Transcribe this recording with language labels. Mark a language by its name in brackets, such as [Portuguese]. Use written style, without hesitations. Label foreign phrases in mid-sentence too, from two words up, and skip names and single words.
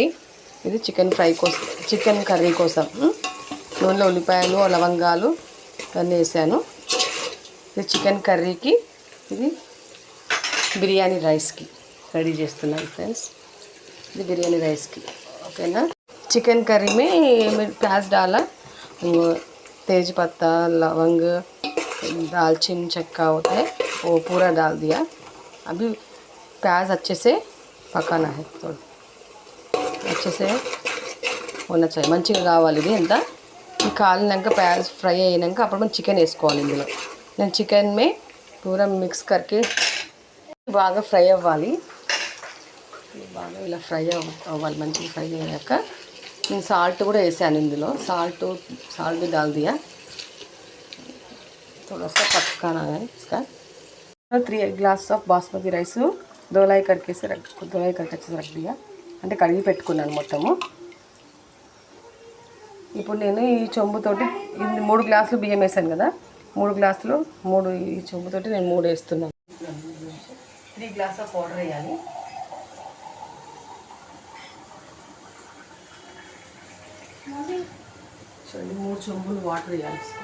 [Telugu] ఇది చికెన్ కర్రీ కోసం నూనెలో ఉల్లిపాయలు, లవంగాలు అన్నీ వేసాను. ఇది చికెన్ కర్రీకి, ఇది బిర్యానీ రైస్కి రెడీ చేస్తున్నాను ఫ్రెండ్స్. ఇది బిర్యానీ రైస్కి ఓకేనా. [Hindi] चिकन करी में प्याज डाला, तेज पत्ता, लवंग, दालचीनी चक्का होता है वो पूरा डाल दिया. अभी प्याज अच्छे से पकाना है, थोड़ा अच्छे से होना चाहिए. [Telugu] మంచిగా కావాలి. ఇది ఎంత ఈ కాలినాక ప్యాజ్ ఫ్రై అయినాక అప్పుడు మనం చికెన్ వేసుకోవాలి. ఇందులో నేను [Hindi] चिकन में पूरा मिक्स करके [Telugu] బాగా ఫ్రై అవ్వాలి. బాగా ఇలా ఫ్రై అవ్వాలి. మంచిగా ఫ్రై అయ్యాక నేను సాల్ట్ కూడా వేసాను ఇందులో. [Hindi] సాల్ట్ भी डाल दिया. थोड़ा सा पकाना है इसका. 3 [English] glass of basmati rice [Hindi] धोलाई करके अच्छे रख दिया. [Telugu] అంటే కడిగి పెట్టుకున్నాను మొత్తము. ఇప్పుడు నేను ఈ చెంబుతోటి 3 గ్లాసులు బియ్యం వేసాను కదా, 3 గ్లాసులు ఈ చెంబుతోటి నేను 3 వేస్తున్నాను. 3 [English] glass of water [Telugu] వేయాలి. చూడండి 3 చెంబులు వాటర్ వేయాలి.